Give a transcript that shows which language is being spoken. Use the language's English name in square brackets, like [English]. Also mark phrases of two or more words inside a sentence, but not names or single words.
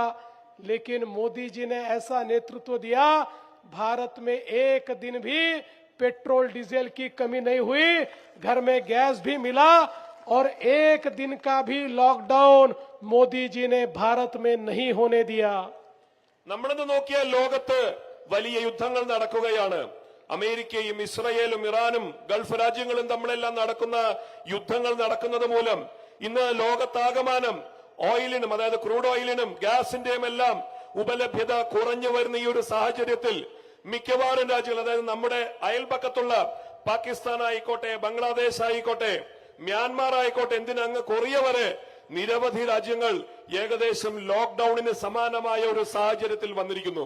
[Hindi] लेकिन मोदी जी ने ऐसा नेतृत्व दिया, भारत में एक दिन भी पेट्रोल डीजल की कमी नहीं हुई, घर में गैस भी मिला और एक दिन का भी लॉकडाउन मोदी जी ने भारत में नहीं होने दिया. [Malayalam] നമ്മളിന്ന് നോക്കിയാൽ ലോകത്ത് വലിയ യുദ്ധങ്ങൾ നടക്കുകയാണ്. അമേരിക്കയും ഇസ്രയേലും ഇറാനും ഗൾഫ് രാജ്യങ്ങളും തമ്മിലെല്ലാം നടക്കുന്ന യുദ്ധങ്ങൾ നടക്കുന്നത് മൂലം ഇന്ന് ലോകത്താകമാനം ഓയിലിനും, അതായത് [English] crude oilinum [Malayalam] ഗ്യാസിന്റെയും എല്ലാം ഉപലഭ്യത കുറഞ്ഞു വരുന്ന ഈ ഒരു സാഹചര്യത്തിൽ മിക്കവാറും രാജ്യങ്ങൾ, അതായത് നമ്മുടെ അയൽപക്കത്തുള്ള പാകിസ്ഥാൻ ആയിക്കോട്ടെ, ബംഗ്ലാദേശ് ആയിക്കോട്ടെ, മ്യാൻമാർ ആയിക്കോട്ടെ, എന്തിനങ്ങ് കൊറിയ വരെ നിരവധി രാജ്യങ്ങൾ ഏകദേശം ലോക്ക്ഡൌണിന് സമാനമായ ഒരു സാഹചര്യത്തിൽ വന്നിരിക്കുന്നു.